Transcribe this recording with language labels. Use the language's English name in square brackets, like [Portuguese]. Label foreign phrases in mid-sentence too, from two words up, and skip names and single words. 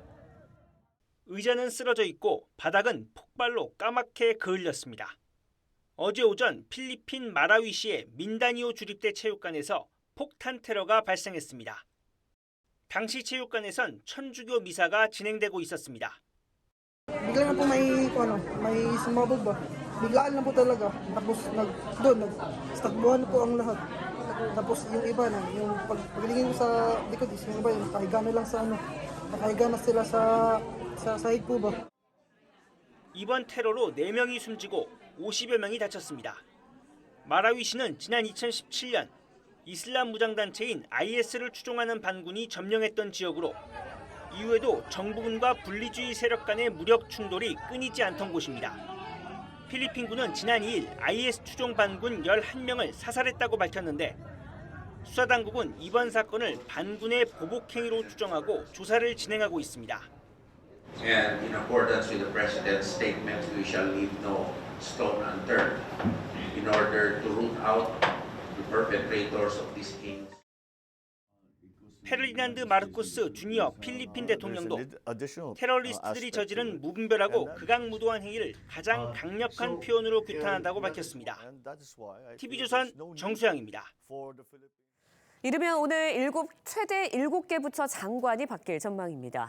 [Korean] 의자는 쓰러져 있고 바닥은 폭발로 까맣게 그을렸습니다. 어제 오전 필리핀 마라위시의 민다니오 주립대 체육관에서 폭탄 테러가 발생했습니다. 당시 체육관에선 천주교 미사가 진행되고 있었습니다. [Filipino] Bigla na po may sumabog ba? Biglaan lang po talaga. Tapos nagtakbuhan na po ang lahat. Tapos yung iba na, yung paglingin ko sa likod, yung iba, yung nakahiga na lang sa nakahiga na sila sa sahig po ba? [Korean] 이번 테러로 4명이 숨지고 50여 명이 다쳤습니다. 마라위시는 지난 2017년 이슬람 무장단체인 IS를 추종하는 반군이 점령했던 지역으로 이후에도 정부군과 분리주의 세력 간의 무력 충돌이 끊이지 않던 곳입니다. 필리핀군은 지난 2일 IS 추종 반군 11명을 사살했다고 밝혔는데 수사당국은 이번 사건을 반군의 보복행위로 추정하고 조사를 진행하고 있습니다. [English] And in accordance with the President's statement, we shall leave no stone unturned in order to root out the perpetrators of these kings. [Korean] 페르디난드 마르코스 주니어 필리핀 대통령도 테러리스트들이 저지른 무분별하고 극악무도한 행위를 가장 강력한 표현으로 규탄한다고 밝혔습니다. TV조선 정수양입니다. 이르면 오늘 최대 7개 부처 장관이 바뀔 전망입니다.